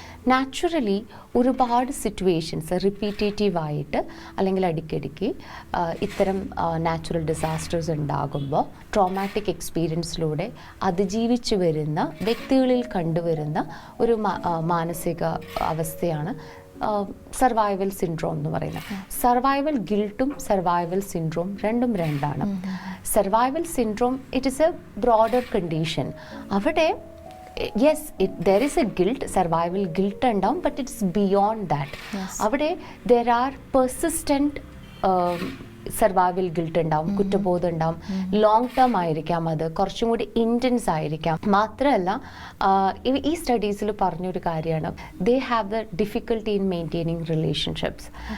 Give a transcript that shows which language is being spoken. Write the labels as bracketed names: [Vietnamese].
[Malayalam] Naturally ഒരുപാട് situations റിപ്പീറ്റേറ്റീവായിട്ട് അല്ലെങ്കിൽ അടിക്കടിക്ക് ഇത്തരം നാച്ചുറൽ ഡിസാസ്റ്റേഴ്സ് ഉണ്ടാകുമ്പോൾ ട്രോമാറ്റിക് എക്സ്പീരിയൻസിലൂടെ അതിജീവിച്ചു വരുന്ന വ്യക്തികളിൽ കണ്ടുവരുന്ന ഒരു മാനസിക അവസ്ഥയാണ് സർവൈവൽ സിൻഡ്രോം എന്ന് പറയുന്നത്. സർവൈവൽ ഗിൽട്ടും സർവൈവൽ സിൻഡ്രോം രണ്ടും രണ്ടാണ്. [English] Survival syndrome it is a broader condition. അവിടെ yes, there is a guilt, survival guilt ഉണ്ടാവും, but it's beyond that. [Malayalam] അവിടെ [English] there are persistent [Malayalam] survival guilt ഉണ്ടാവും, കുറ്റബോധം ഉണ്ടാവും, ലോങ് ടേം ആയിരിക്കാം, അത് കുറച്ചും കൂടി ഇൻറ്റൻസ് ആയിരിക്കാം. മാത്രമല്ല ഈ സ്റ്റഡീസിൽ പറഞ്ഞൊരു കാര്യമാണ്, [English] They have the difficulty in maintaining relationships.